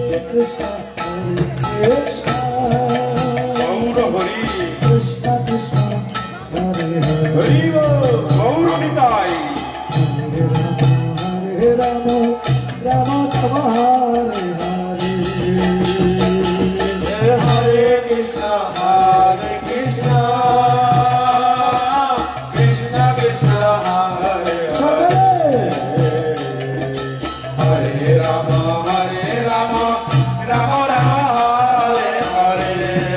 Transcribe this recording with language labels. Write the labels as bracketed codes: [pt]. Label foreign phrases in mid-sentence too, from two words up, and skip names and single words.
[sa] Krishna, Hare Krishna, [bn] গৌর হরি [sa] Krishna Krishna, Hare Hare, [bn] হরি বল, গৌর নিতাই [sa] Hare Rama, Rama Rama, Hare Hare. Hare Krishna, Hare Krishna, Krishna Krishna, Hare Hare, Hare Rama, Rama Rama, Hare Hare.